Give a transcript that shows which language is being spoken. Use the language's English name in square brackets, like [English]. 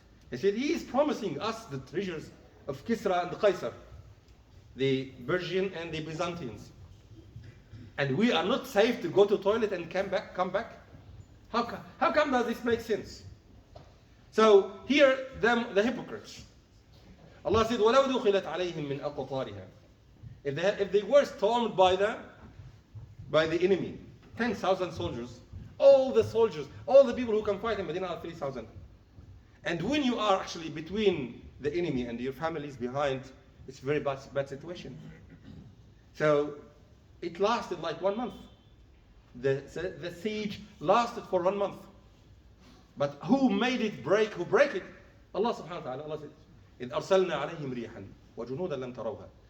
[English] He said, he is promising us the treasures of Kisra and Qaisar, the Persian and the Byzantines. And we are not safe to go to toilet and come back? How come does this make sense? So here, the hypocrites. Allah said, [Arabic] وَلَوْ دُخِلَتْ عَلَيْهِمْ مِنْ أَقْطَارِهَا. [English] If they were stormed by the enemy, 10,000 soldiers, all the people who can fight in Medina are 3,000. And when you are actually between the enemy and your families behind, it's a very bad situation. So it lasted like 1 month. The siege lasted for 1 month. But who made it break? Who break it? Allah subhanahu wa ta'ala. Allah said, [Arabic] إِذْ أَرْسَلْنَا عَلَيْهِمْ رِيحًا وَجُنُودًا لَمْ تَرَوْهَا.